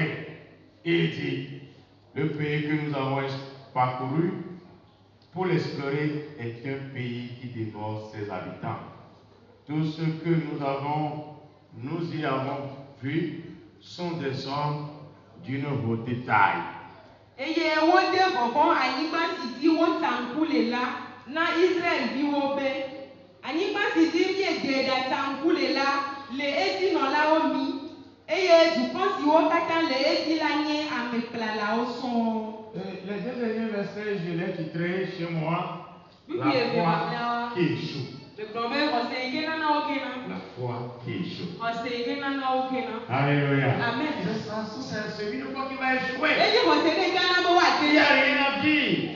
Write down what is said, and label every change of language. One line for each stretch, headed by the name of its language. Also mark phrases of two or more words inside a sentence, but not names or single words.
French: Il dit, le pays que nous avons parcouru pour l'explorer est un pays qui dévore ses habitants. Tout ce que nous y avons vu sont des hommes d'une haute taille,
Ewe: Eye wode vɔvɔ anyigba si dzi wotaŋku le la na Israelviwo be anyigba si dzi miede ɖe taŋku le la le edinɔlawo mi eye dukɔ siwo katã le edzi la nye amekplalawo sɔŋ.
French: Les deux derniers versets, je les titrerai chez moi. La foi qui échoue. La foi qui échoue. Alléluia. Amen. C'est une foi qui va échouer. Il n'y a rien à dire.